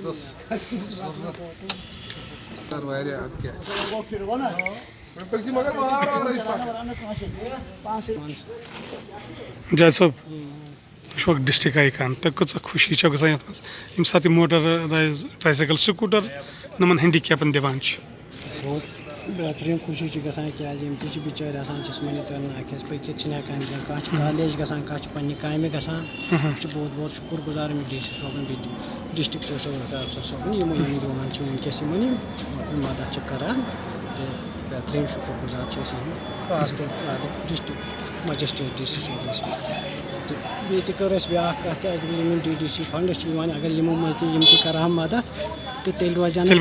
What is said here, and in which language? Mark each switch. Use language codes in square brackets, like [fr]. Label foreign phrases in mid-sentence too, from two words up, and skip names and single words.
[ks] جاوید صٲب تُہۍ چھُو ڈِسٹرک آیکان تۄہہِ کۭژاہ خوشی چھو گژھان یَتھ منٛز ییٚمہِ ساتہٕ یہِ [en] motorized tricycle scooter [ks] یِمن ہینڈیکیپن دِوان چھِ بہت بہتریٖن خوشی چھِ گژھان کیٛازِ یِم تہِ چھِ بِچٲرۍ آسان جِسمٲنی طور ناخیز پٔکِتھ چھِنہٕ ہٮ۪کان کینٛہہ کانٛہہ چھِ کالیج گژھان کانٛہہ چھِ پنٛنہِ کامہِ گژھان أسۍ چھِ بہت بہت شُکُر گُزار أمِس ڈی سی صٲبُن بیٚیہِ [en] district social welfare officer [ks] صٲبُن یِم دِوان چھِ وٕنکٮ۪س یِمن یِم مدد چھِ کران تہٕ بہتریٖن شُکُر گُزار چھِ أسۍ یِہِنٛدۍ خاص طور [en] district magistrate DC [ks] صٲبَس تہٕ بیٚیہِ تہِ کٔر اَسہِ بیٛاکھ کَتھ تہِ اگر یِم [en] DDC funds [ks] چھِ یِوان اگر یِمو منٛز تہِ یِم تہِ کَرٕہَن مدد تہٕ تیٚلہِ روزِ نہٕ